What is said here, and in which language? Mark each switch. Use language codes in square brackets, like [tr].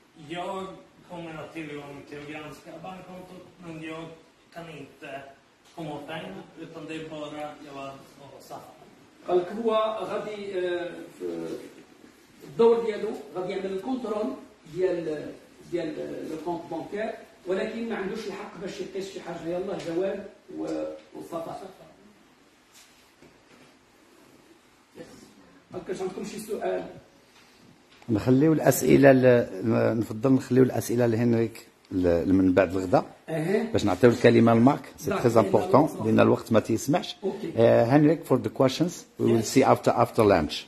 [sv] Jag kommer ha tillgång till att granska bankkontot, men jag kan inte komma åt pengarna, utan det är bara jag och Safa. [ar] قال لك هو غادي في الدور ديالو غادي يعمل الكونترول ديال لو كونت بانكير، ولكن ما عندوش الحق باش يقيس شي حاجه. يلاه جواد وصفاء. هكا عندكم شي سؤال؟ نخليو الاسئله نفضل نخليو الاسئله لهنريك من بعد الغداء باش نعطيو الكلمه لمارك. [fr] سي تري امبورطون لان الوقت ما تيسمحش. [en] Henrik for the questions we will see after lunch.